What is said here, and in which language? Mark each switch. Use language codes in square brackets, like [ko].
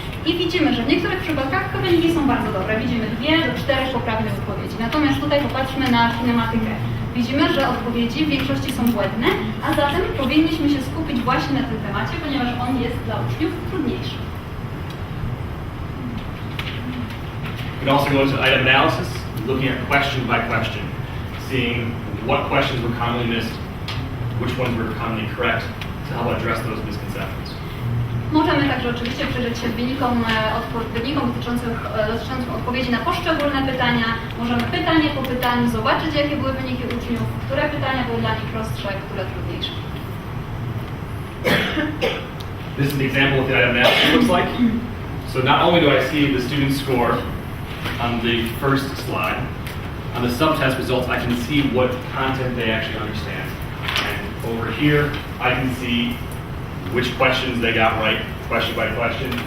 [pl] I widzimy, że w niektórych przypadkach te wyniki są bardzo dobre. Widzimy 2 do 4 poprawnych odpowiedzi. Natomiast tutaj popatrzmy na kinematykę. Widzimy, że odpowiedzi w większości są błędne, a zatem powinniśmy się skupić właśnie na tym temacie, ponieważ on jest dla uczniów trudniejszy. [en] We can also go into item analysis, looking at question by question, seeing what questions were commonly missed, which ones were commonly correct, to help address those misconceptions. [pl] Możemy także oczywiście przyjrzeć się wynikom dotyczącym odpowiedzi na poszczególne pytania. Możemy pytanie po pytaniu zobaczyć, jakie były wyniki uczniów, które pytania były dla nich prostsze, które trudniejsze. [en] This is an example of what the item analysis looks like. So not only do I see the student score on the first slide, on the subtest results I can see what content they actually understand. And over here I can see which questions they got right, question by question.